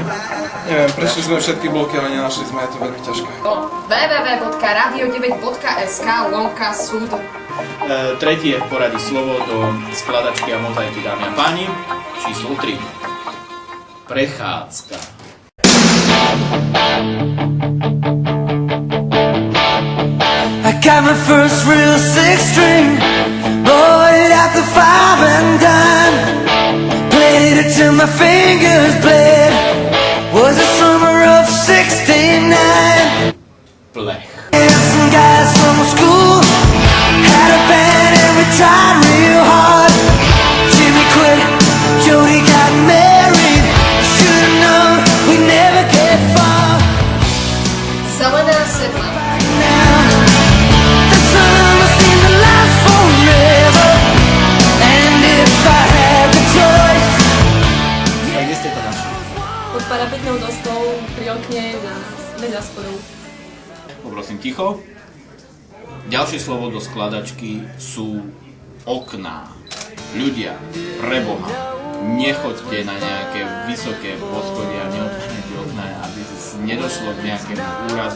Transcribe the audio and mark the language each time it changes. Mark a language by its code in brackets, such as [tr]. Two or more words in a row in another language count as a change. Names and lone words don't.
[sk] Neviem, prešli sme všetky bloky, ale nenašli sme, je to veľmi ťažké. www.radio9.sk/súd. Tretie v poradí slovo do skladačky a mozaiky, dámy a páni. Číslo 3. Prechádzka. [en] I got my first real six string, bought it at the 5 and dime. Played it till my fingers bled. Was the summer of '69. [sk] Plech. [en] Some guys from school had a band and we tried real hard. Jimmy quit, Jody got married. Should've known we'd never get far. [sk] Zelená sedla. [en] The summer seemed to last forever. And if I had the choice. [sk] A kde ste to našli? Pod parapetnou doskou pri okne na vedľa schodov. Poprosím ticho. Ďalšie slovo do skladačky sú okná. Ľudia, preboha, nechoďte na nejaké vysoké poschodia, neotvorite okná, aby nedošlo k nejakému úrazu.